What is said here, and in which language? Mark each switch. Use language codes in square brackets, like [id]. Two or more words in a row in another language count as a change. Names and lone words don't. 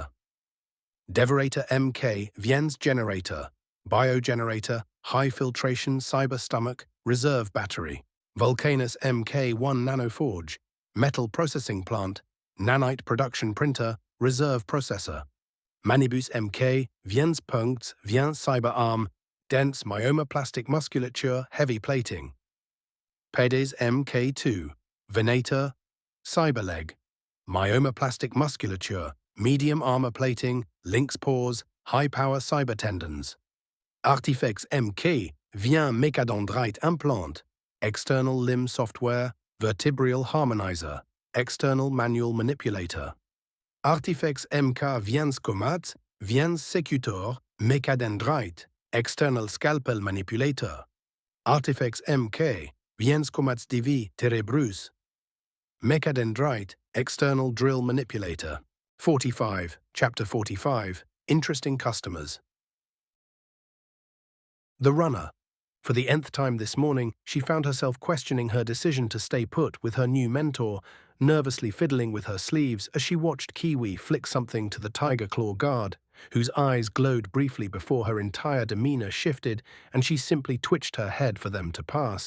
[en] Deverator MK Viens generator, biogenerator, high filtration cyber stomach, reserve battery. Vulcanus MK1 nanoforge, metal processing plant, nanite production printer, reserve processor. Manibus MK Viens Puncts, Viens cyberarm, dense myomoplastic musculature, heavy plating. Pedes MK2, venator, cyberleg, myomoplastic musculature, medium armor plating, lynx paws, high-power cyber tendons. Artifex MK Viens mécadendrite implant, external limb software, vertebral harmonizer, external manual manipulator. Artifex MK Viens comat, Viens secutor, mécadendrite, external scalpel manipulator. Artifex MK Viens comats divi terebrus, mécadendrite, external drill manipulator. 45, Chapter 45, Interesting Customers. The runner. For the nth time this morning, she found herself questioning her decision to stay put with her new mentor, nervously fiddling with her sleeves as she watched Kiwi flick something to the tiger claw guard, whose eyes glowed briefly before her entire demeanor shifted and she simply twitched her head for them to pass.